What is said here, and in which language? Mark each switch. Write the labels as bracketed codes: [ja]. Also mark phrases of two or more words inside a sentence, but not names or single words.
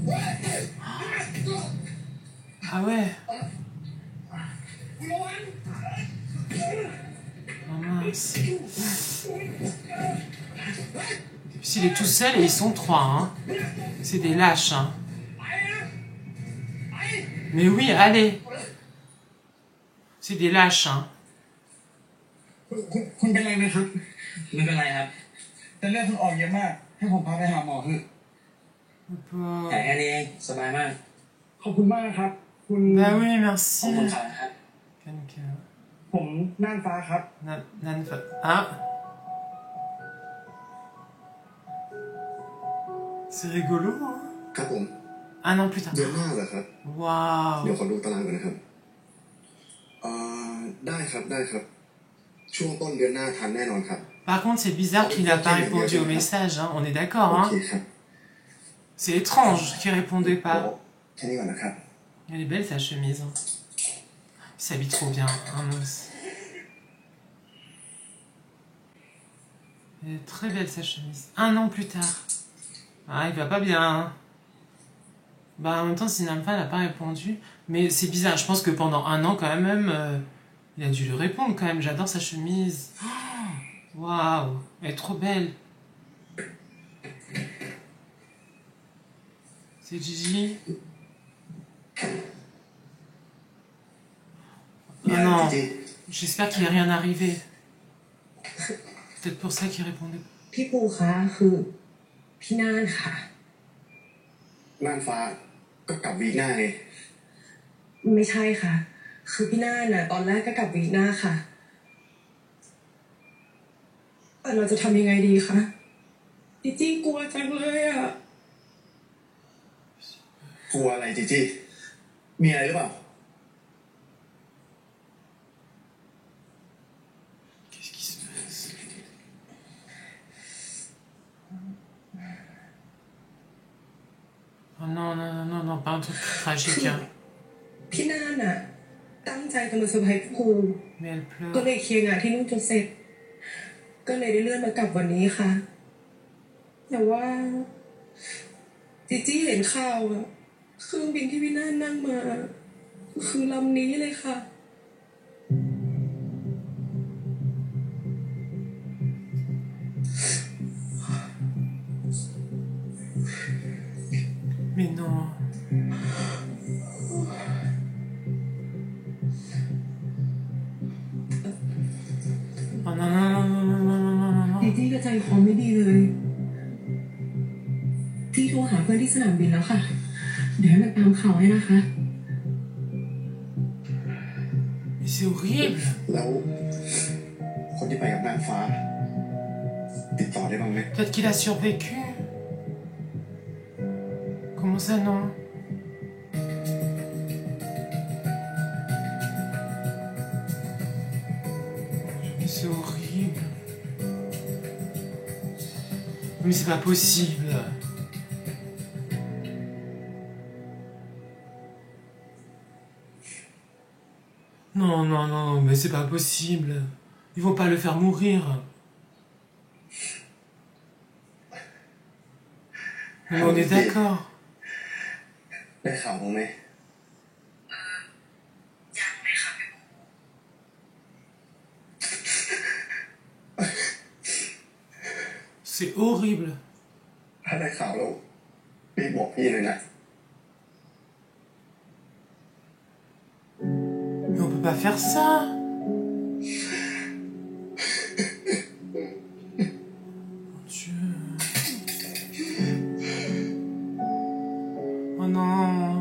[fr] Ah ouais. Oh mince. S'il est tout seul et ils sont trois, hein. C'est des lâches, hein. Mais oui, allez. C'est des lâches, hein. [th] คุณเป็นไรไหมครับไม่เป็นไรครับแต่เลือดคุณออกเยอะมากให้ผมพาไปหาหมอเถอะแต่แค่นี้เองสบายมากขอบคุณมากครับคุณ [fr] Bah oui, merci. [th] ขอบคุณครับ ผมน่านฟ้าครับ [fr] Ah. C'est rigolo, hein. [th] ครับผม [fr] Un an plus tard. [th] เดือนหน้าเหรอครับ [fr] Waouh. [th] เดี๋ยวขอดูตารางก่อนนะครับได้ครับได้ครับช่วงต้นเดือนหน้าทันแน่นอนครับ [fr] Par contre, c'est bizarre qu'il n'a pas répondu au message, hein. On est d'accord, โอ hein. [th] เคครับ [fr] C'est étrange qu'il répondait pas. [th] แค่นี้ก่อนนะครับ [fr] Elle est belle sa chemise. Hein. Il s'habille trop bien, un os. Elle est très belle sa chemise. Un an plus tard. Ah, il va pas bien. Hein. Bah, en même temps, si Namfa n'a pas répondu. Mais c'est bizarre. Je pense que pendant un an, quand même, il a dû lui répondre quand même. J'adore sa chemise. Waouh, elle est trop belle. C'est Gigi. Oh non, j'espère qu'il n'est rien arrivé. Peut-être pour ça qu'il répondait. [th] พี่ปูคะคือพี่น่านค่ะ น่านฟ้าก็กลับวีคหน้าไง ไม่ใช่ค่ะ คือพี่น่านน่ะตอนแรกก็กลับวีคหน้าค่ะแต่เราจะทำยังไงดีคะจีจี้กลัวจังเลยอ่ะ กลัวอะไรจีจี้มีอะไรหรือเปล่า [fr] Qu'est-ce qui se passe? Oh non, non, non, non, non, pas un truc tragique. Hein. [th] พี่น่านน่ะตั้งใจจะมาเซอร์ไพรส์ปู [fr] Mais elle [th] ก็ [fr] pleure. [th] เลยเคลียร์งานที่นู่นจนเสร็จ ก็เลยได้เลื่อนมากลับวันนี้ค่ะ แต่ว่าจีจี้เห็นข่าวอะเครื่องบินที่พี่น่านนั่งมาคือลำนี้เลยค่ะ [fr] Mais non. Oh non, non, non, non, non, non, non, non, [th] จี [fr] non. [th] จี้ก็ใจคอไม่ดีเลยจี้โทรหาเพื่อนที่สนามบินแล้วค่ะ เดี๋ยวให้มันตามข่าวให้นะคะ [fr] Mais c'est horrible. [th] แล้วคนที่ไปกับน่านฟ้า ติดต่อได้บ้างไหม [fr] Peut-être qu'il a survécu. Comment ça, non? Mais c'est horrible. Mais c'est pas possible. Non, non, non, mais c'est pas possible. Ils vont pas le faire mourir. Mais on est d'accord. [th] ได้ข่าวบ้างไหม ยังเลยค่ะ [fr] C'est horrible. [th] ถ้าได้ข่าวแล้วพี่บอกพี่เลยนะ [fr] Mais on peut pas faire ça. Mon Dieu. Oh non.